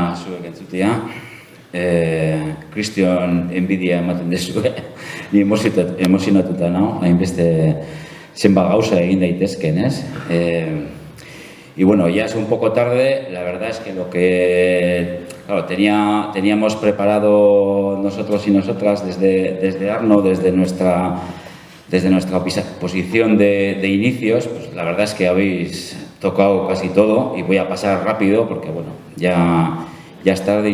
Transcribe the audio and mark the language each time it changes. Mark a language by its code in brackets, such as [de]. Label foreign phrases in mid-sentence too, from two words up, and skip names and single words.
[eu] zuek entzutea. Kristion enbidia ematen dezue, ni emozionatuta nao, hainbeste zenbat gauza egin daitezken, ez? [es] Y bueno, ya es un poco tarde, la verdad es que lo que claro, teníamos preparado nosotros y nosotras desde Arno, desde nuestra posición de inicios, pues la verdad es que habéis tocado casi todo y voy a pasar rápido porque bueno, ya es tarde.